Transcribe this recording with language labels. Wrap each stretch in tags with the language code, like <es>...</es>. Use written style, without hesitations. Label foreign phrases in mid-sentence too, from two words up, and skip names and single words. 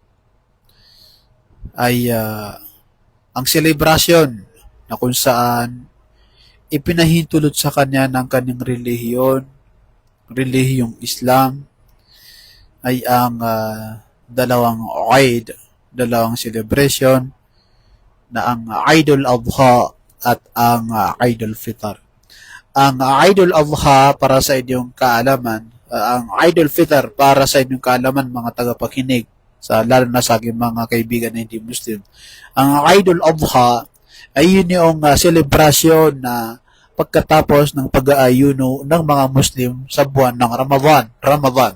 <tl>ay ang selebrasyon na kung saan ipinahintulot sa kanya ng kanyang relihiyong Islam ay ang dalawang Eid, dalawang celebration na ang Eid al-Adha at ang Eid al-Fitr. Ang Eid al-Adha para sa inyong kaalaman, ang Eid al-Fitr para sa inyong kaalaman mga tagapakinig, lalo na sa aking mga kaibigan na hindi Muslim. Ang Eid al-Adha ay yun yung selebrasyon na pagkatapos ng pag-aayuno ng mga Muslim sa buwan ng Ramadan.</tl>